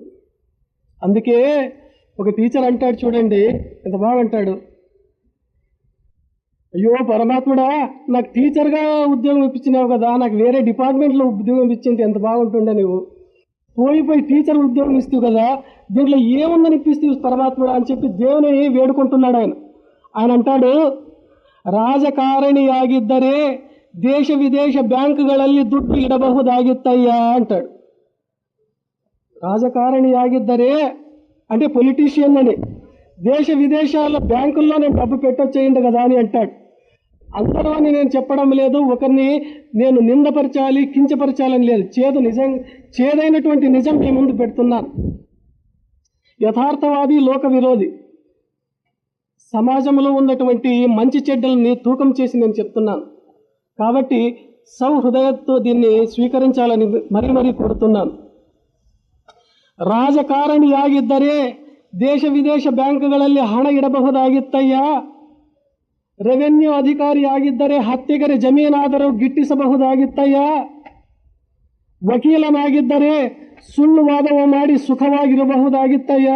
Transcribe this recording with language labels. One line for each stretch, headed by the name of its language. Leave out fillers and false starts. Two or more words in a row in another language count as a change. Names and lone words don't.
Telugu: అందుకే ఒక టీచర్ అంటాడు చూడండి, ఎంత బాగా అంటాడు, అయ్యో పరమాత్ముడా, నాకు టీచర్గా ఉద్యోగం ఇప్పించినావు కదా, నాకు వేరే డిపార్ట్మెంట్లో ఉద్యోగం ఇప్పించింది ఎంత బాగుంటుండే, నువ్వు పోయి టీచర్ ఉద్యోగం ఇస్తావు కదా, దీంట్లో ఏముందని ఇప్పిస్తావు పరమాత్ముడా అని చెప్పి దేవుని వేడుకుంటున్నాడు ఆయన. ఆయన అంటాడు,
Kannada: ರಾಜಕಾರಣಿಯಾಗಿದ್ದರೆ ದೇಶ ವಿದೇಶ ಬ್ಯಾಂಕ್ಗಳಲ್ಲಿ ದುಡ್ಡು ಇಡಬಹುದಾಗಿತ್ತಯ್ಯ ಅಂತಾడు.
Telugu: రాజకారణియాగిద్దరే అంటే పొలిటీషియన్ అని, దేశ విదేశాల బ్యాంకుల్లో నేను డబ్బు పెట్టొచ్చేయండి కదా అని అంటాడు. అందరూ అని నేను చెప్పడం లేదు, ఒకరిని నేను నిందపరచాలి కించపరచాలని లేదు, చేదైనటువంటి నిజం మీ ముందు పెడుతున్నాను. యథార్థవాది లోక విరోధి, సమాజంలో ఉన్నటువంటి మంచి చెడ్డల్ని తూకం చేసి నేను చెప్తున్నాను. కాబట్టి సౌహృదయంతో దీన్ని స్వీకరించాలని మరీ కోరుతున్నాను.
Kannada: ರಾಜಕಾರಣಿಯಾಗಿದ್ದರೆ ದೇಶ ವಿದೇಶ ಬ್ಯಾಂಕ್ಗಳಲ್ಲಿ ಹಣ ಇಡಬಹುದಾಗಿತ್ತಯ್ಯ, ರೆವೆನ್ಯೂ ಅಧಿಕಾರಿಯಾಗಿದ್ದರೆ ಹತ್ಯೆಗರೆ ಜಮೀನಾದರೂ ಗಿಟ್ಟಿಸಬಹುದಾಗಿತ್ತಯ್ಯ, ವಕೀಲನಾಗಿದ್ದರೆ ಸುಳ್ಳು ವಾದವ ಮಾಡಿ ಸುಖವಾಗಿರಬಹುದಾಗಿತ್ತಯ್ಯ.